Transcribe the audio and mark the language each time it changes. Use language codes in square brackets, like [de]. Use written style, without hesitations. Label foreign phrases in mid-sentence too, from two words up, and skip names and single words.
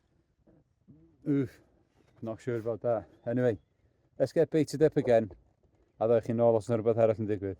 [en] Oof, not sure about that. Anyway, let's get baited up again [cy] A ddech chi'n ôl os yna rhywbeth arall yn digwydd.